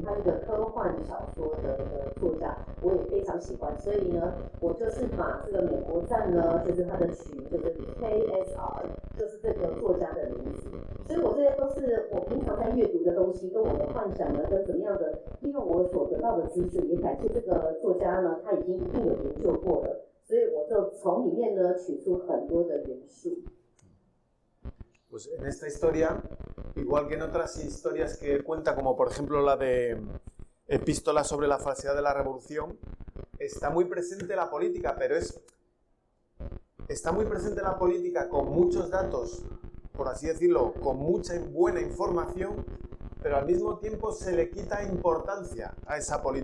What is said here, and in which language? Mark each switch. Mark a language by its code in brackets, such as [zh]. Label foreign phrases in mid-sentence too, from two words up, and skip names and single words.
[zh] 他是个科幻小说的作家，我也非常喜欢，所以呢，我就是把这个美国站呢，就是他的取名就是 KSR， 就是这个作家的名字，所以我这些都是我平常在阅读的东西，跟我的幻想呢，跟怎么样的利用我所得到的知识，也感谢这个作家呢，他已经一定有研究过了，所以我就从里面呢取出很多的元素。 [es] Pues en esta historia, igual que en otras historias que cuenta, como por ejemplo la de Epístola sobre la falsedad de la revolución, está muy presente la política, pero está muy presente la política con muchos datos, por así decirlo, con mucha buena información, pero al mismo tiempo se le quita importancia a esa política.